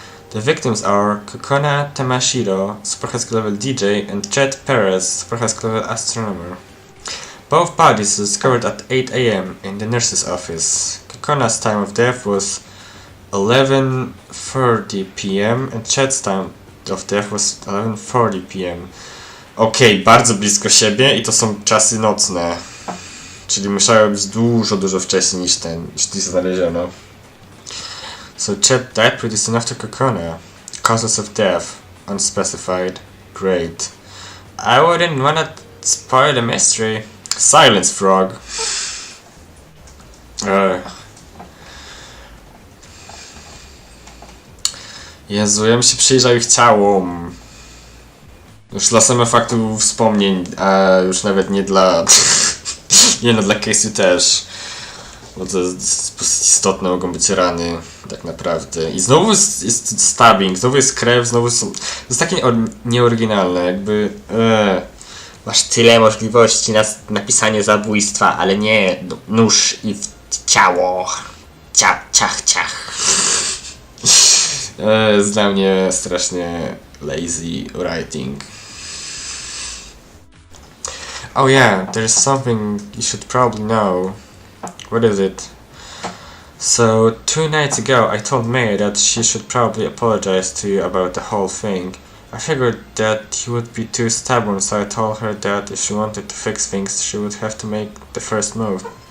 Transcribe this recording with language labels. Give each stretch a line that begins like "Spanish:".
English: The victims are Kokona Tamashiro, Super High School level DJ, and Chet Perez, Super High School level astronomer. Both bodies were discovered at 8 AM in the nurse's office. Kokona's time of death was 11:30 PM and Chet's time of death was 11:40 PM.
Polish: Okej, bardzo blisko siebie i to są czasy nocne. Czyli musiało być dużo wcześniej niż znaleziono.
English: So Chet died pretty soon after Kokona. Causes of death, unspecified. Great. I wouldn't wanna spoil the mystery. Silence, frog.
Polish: Jezu, ja bym się przyjrzał ich ciałom. Już dla samego faktu wspomnień, a już nawet nie dla... nie no, dla case'u też. Bo to jest istotne, mogą być rany, tak naprawdę. I znowu jest stabbing, znowu jest krew, znowu są... To jest takie nieoryginalne, jakby... Masz tyle możliwości na napisanie zabójstwa, ale nie nóż i ciało. Ciach. Jest dla mnie strasznie
English: lazy writing. Oh yeah, there's something you should probably know. What is it? So, 2 nights ago I told May that she should probably apologize to you about the whole thing. I figured that you would be too stubborn, so I told her that if she wanted to fix things, she would have to make the first move.